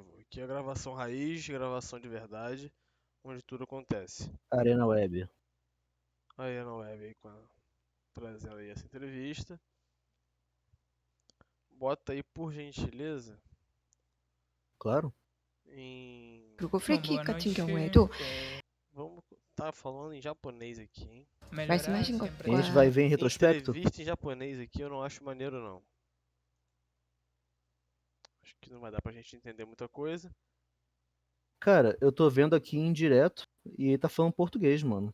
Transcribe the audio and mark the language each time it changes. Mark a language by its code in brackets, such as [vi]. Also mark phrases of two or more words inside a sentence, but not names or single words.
[pt] Aqui é a gravação raiz, gravação de verdade, onde tudo acontece. Arena Web. Aí na web aí trazendo aí essa entrevista. Bota aí por gentileza Claro. em. [ko] 그리고 프리킥 같은 [pt] noite. [ko] 경우에도 [pt] Vamos tá falando em japonês aqui, hein? [ko] 말씀하신 [pt] A [ko] 것과 [pt] gente vai ver em retrospecto? Entrevista em japonês aqui eu não acho maneiro não. Acho que não vai dar pra gente entender muita coisa. Cara, eu tô vendo aqui em direto e ele tá falando português, mano.